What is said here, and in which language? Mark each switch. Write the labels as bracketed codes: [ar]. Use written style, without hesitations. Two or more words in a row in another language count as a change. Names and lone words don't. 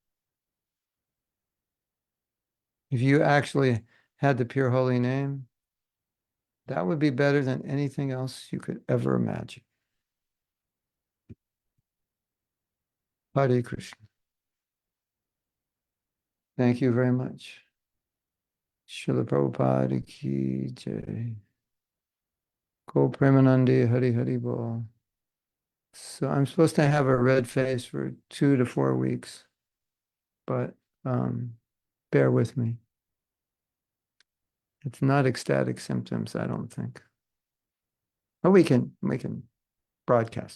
[en] If you actually had the pure holy name, that would be better than anything else you could ever imagine. Hare Krishna. Thank you very much. [hi] श्रील प्रभुपाद की जय. [bn] কো প্রেমানন্দে হরি হরি বোল. [en] So I'm supposed to have a red face for 2 to 4 weeks, but bear with me. It's not ecstatic symptoms, I don't think. Oh, we can broadcast.